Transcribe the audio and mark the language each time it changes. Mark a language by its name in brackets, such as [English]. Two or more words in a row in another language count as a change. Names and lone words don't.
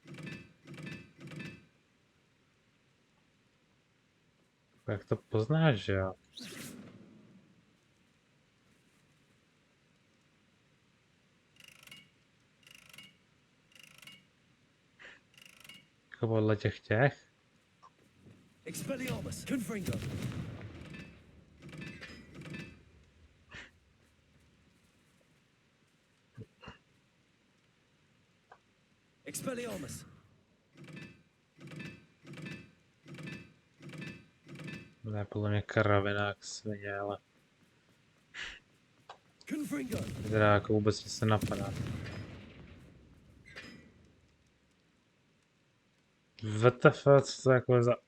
[Czech] Jak to poznáš, že jo? Jako podle těch? [Latin] Expelliarmus. Confringo. Expelliarmus. [Czech] Ne, podle mě kravina jak svině, ale... [Latin] Confringo. [Czech] Teda jako vůbec nic nenapadá. WTF, co to jako za...